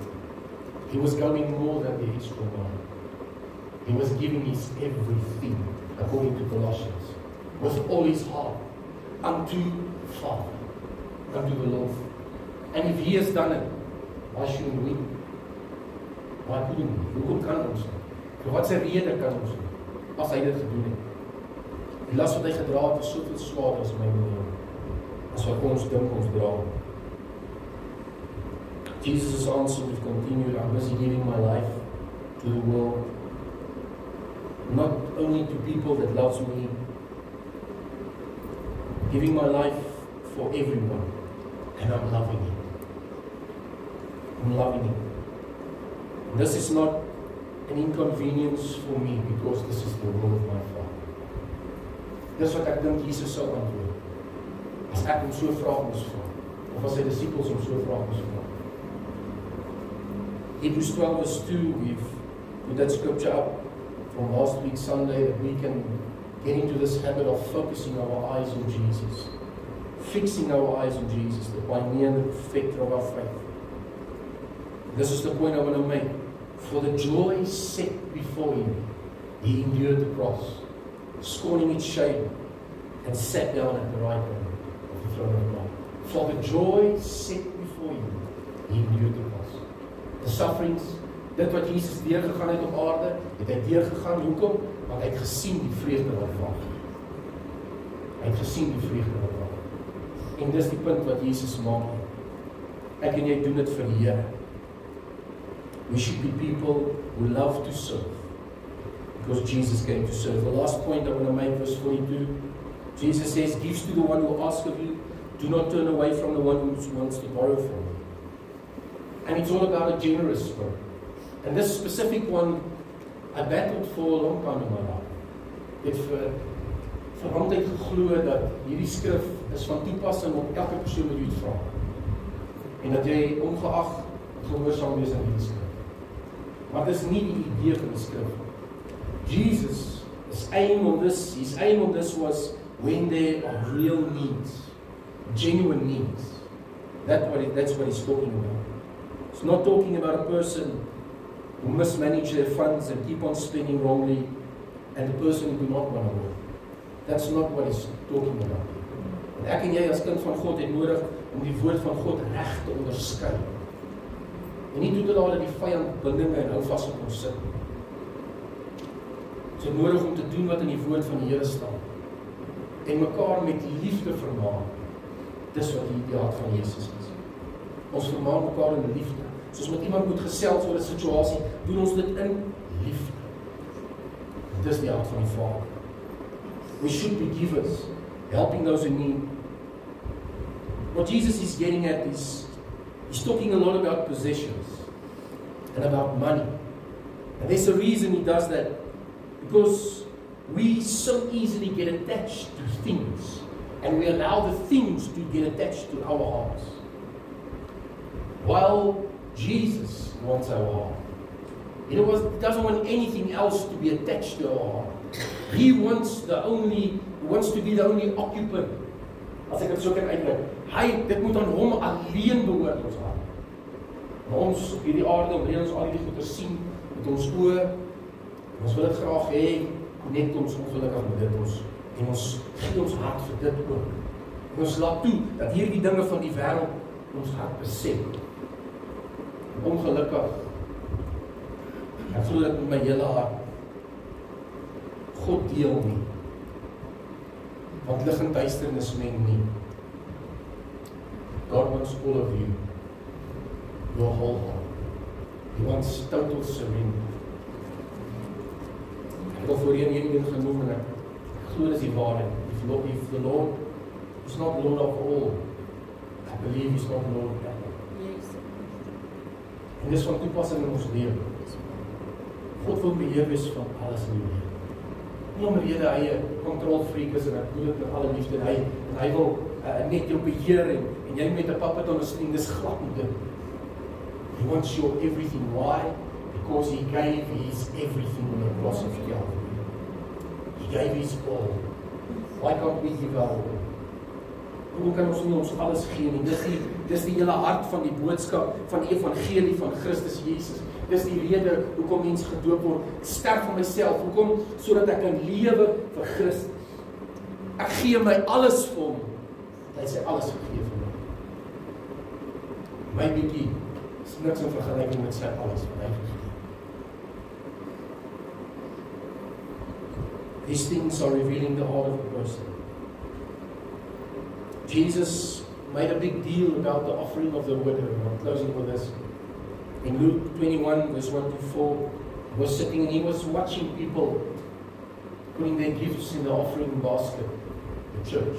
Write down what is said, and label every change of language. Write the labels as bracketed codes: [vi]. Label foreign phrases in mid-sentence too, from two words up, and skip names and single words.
[en] He was going more than the extra mile. He was giving his everything, according to Colossians, with all his heart, unto Father, unto the Lord. And if he has done it, why shouldn't we? Why couldn't we? [af] Hoekom kan ons nie? Vir wat sy rede kan ons nie? As hy dit gedoen het. Die las wat hy gedra het is soveel swaarder as my lewe, as wat ons dink ons dra. [en] Jesus' answer would continue, I'm busy giving my life to the world, not only to people that loves me, giving my life for everyone, and I'm loving it. I'm loving it. And this is not an inconvenience for me, because this is the will of my Father. [af] Dis wat ek dink Jesus sou antwoord. As ek hom so vraag moes vra, of as sy disippels hom so vraag moes vra. [en] Hebrews 12 verse 2, we've put that scripture up from last week Sunday, that we can get into this habit of focusing our eyes on Jesus. Fixing our eyes on Jesus, the pioneer and the perfecter of our faith. This is the point I want to make. For the joy set before him, he endured the cross, scorning its shame, and sat down at the right hand of the throne of God. For the joy set before him, he endured the cross. The sufferings, [af] dit wat Jesus deurgegaan het op aarde, het hy deurgegaan. Hoekom? Want hy het gesien die vreugde wat wag. Hy het gesien die vreugde wat wag. En dis die punt wat Jesus maak. Ek en jy doen dit vir die Here. [en] We should be people who love to serve, because Jesus came to serve. The last point I want to make, verse 42. Jesus says, gives to the one who asks of you. Do not turn away from the one who wants to borrow from you. And it's all about a generous spirit. And this specific one, I battled for a long time in my life. [af] Ek het vir altyd geglo dat hierdie skrif is van toepassing op elke persoon wat jy het vra. En dat jy ongeag gehoorsaam wees aan hierdie skrif. Maar dit is nie die idee van die skrif. [en] Jesus, his aim on this was when there are real needs, genuine needs. That's what he's talking about. It's not talking about a person who mismanage their funds and keep on spending wrongly, and the person who do not want to work. That's not what he's talking about. [af] En ek en jy as kind van God het nodig om die woord van God reg te onderskei. En nie toe te laat dat die vyand bindinge en hou vas op ons sit. Ons het nodig om te doen wat in die woord van die Here staan. En mekaar met liefde vermaan. Dis wat die hart van Jesus is. Ons vermaan mekaar in liefde. Soos met iemand moet gesels oor 'n situasie, doen ons dit in liefde. Dis die hart van die Vader. [en] We should be givers, helping those in need. What Jesus is getting at is, he's talking a lot about possessions and about money. And there's a reason he does that. Because we so easily get attached to things, and we allow the things to get attached to our hearts. While Jesus wants our heart. He doesn't want anything else to be attached to our heart. He wants to be the only occupant. [af] As ek dit so kan uitdruk, dit moet aan hom alleen behoort, ons hart. Ons op hierdie aarde, omrede ons al die goed te sien met ons oë. Ons wil dit graag hê, net ons ongelukkig met dit en ons gee ons hart vir dit ook. En ons laat toe dat hierdie dinge van die wêreld ons hart beset. Ongelukkig. Ek glo dit met my hele hart. God deel nie. Want lig en duisternis meng nie. [en] God wants all of you. Your whole heart. He wants total surrender. [af] Ek wil voorheen hierdie ding genoem en ek glo dis die waarheid. [en] If the Lord is not Lord of all, I believe he's not Lord of all. [af] En dis van toepassing in ons lewe. God wil beheer wees van alles in die lewe. Nie omrede hy 'n kontrolfreak is en ek doen dit met alle liefde en hy wil net jou beheer en jy met 'n [en] puppet on [af] 'n string, dis glad nie dit. [en] He wants your everything. Why? Because he gave his everything on the cross of Calvary. He gave his all. Why can't we give our all? [af] Hoe kan ons nie ons alles gee nie? Dis die hele hart van die boodskap van die evangelie van Christus Jesus. Dis die rede hoekom mens gedoop word. Sterf vir myself. Hoekom? Sodat ek kan lewe vir Christus. Ek gee my alles vir hom. Hy sê alles gegee vir my. My bietjie is niks in vergelyking met sy alles wat hy gegee. [en] These things are revealing the heart of the person. Jesus made a big deal about the offering of the widow. I'm closing with this. In Luke 21, verse 1 to 4, he was sitting and he was watching people putting their gifts in the offering basket, the church.